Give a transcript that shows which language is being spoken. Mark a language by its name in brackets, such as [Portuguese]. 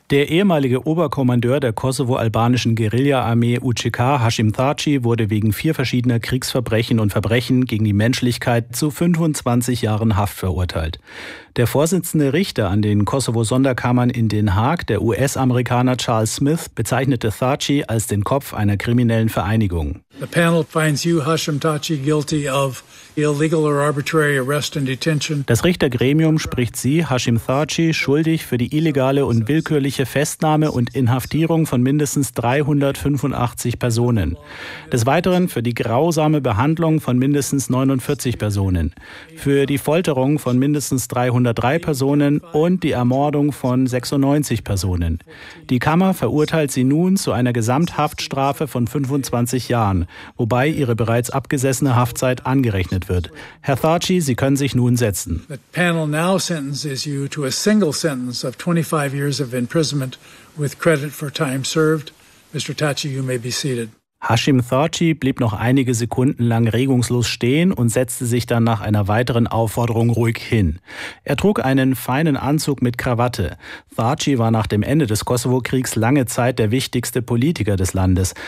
[German] Der ehemalige Oberkommandeur der kosovo-albanischen Guerilla-Armee UÇK, Hashim Thaçi, wurde wegen vier verschiedener Kriegsverbrechen und Verbrechen gegen die Menschlichkeit zu 25 Jahren Haft verurteilt. Der vorsitzende Richter an den Kosovo-Sonderkammern in Den Haag, der US-Amerikaner Charles Smith, bezeichnete Thaçi als den Kopf einer kriminellen Vereinigung. [English] The panel finds you, Hashim Thaçi, guilty of illegal or arbitrary arrest and detention. [German] Das Richtergremium spricht Sie, Hashim Thaçi, schuldig für die illegale und willkürliche Festnahme und Inhaftierung von mindestens 385 Personen. Des Weiteren für die grausame Behandlung von mindestens 49 Personen, für die Folterung von mindestens 303 Personen und die Ermordung von 96 Personen. Die Kammer verurteilt Sie nun zu einer Gesamthaftstrafe von 25 Jahren, wobei Ihre bereits abgesessene Haftzeit angerechnet wird. Herr Thaçi, Sie können sich nun setzen. [English] The panel now sentences you to a single sentence of 25 years of imprisonment with credit for time served. Mr. Thaçi, you may be seated. [German] Hashim Thaçi blieb noch einige Sekunden lang regungslos stehen und setzte sich dann nach einer weiteren Aufforderung ruhig hin. Er trug einen feinen Anzug mit Krawatte. Thaçi war nach dem Ende des Kosovo-Kriegs lange Zeit der wichtigste Politiker des Landes.